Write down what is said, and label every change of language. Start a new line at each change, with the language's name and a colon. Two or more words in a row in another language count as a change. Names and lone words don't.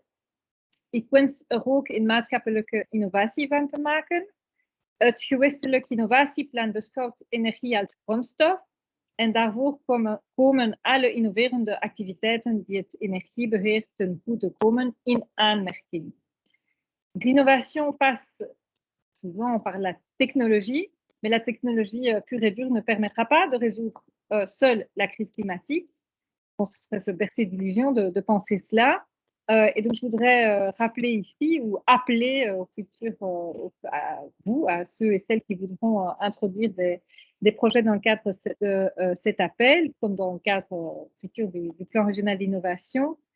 Dutch: Ik wens er ook een maatschappelijke innovatie van te maken. Het gewestelijk innovatieplan beschouwt energie als grondstof en daarvoor komen alle innoverende activiteiten die het energiebeheer ten goede komen in aanmerking.
French: L'innovation passe souvent par la technologie, mais la technologie pure et dure ne permettra pas de résoudre seule la crise climatique. Je pense que ce serait se bercer d'illusions de penser cela. Et donc, je voudrais rappeler ici ou appeler au futur, à ceux et celles qui voudront introduire des projets dans le cadre de cet appel, comme dans le cadre futur du plan régional d'innovation,